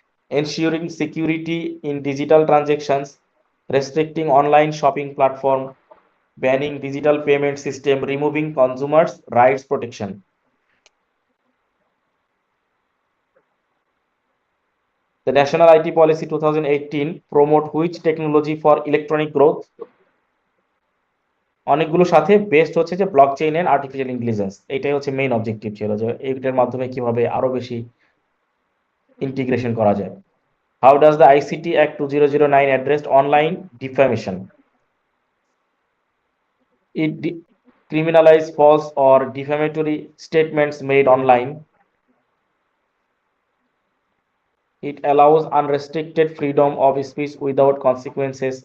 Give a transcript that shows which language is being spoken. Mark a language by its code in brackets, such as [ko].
[en] Ensuring security in digital transactions, restricting online shopping platform, banning digital payment system, removing consumers' rights protection. The National IT Policy 2018 promote which technology for electronic growth? [bn] অনেকগুলো সাথে best হচ্ছে যে [en] blockchain and artificial intelligence, [bn] এটাই হচ্ছে main objective ছিল যে এইটার মাধ্যমে কিভাবে আরো বেশি ইন্টিগ্রেশন করা যায়। [en] How does the ICT Act 2009 address online defamation? It criminalizes false or defamatory statements made online. It allows unrestricted freedom of speech without consequences.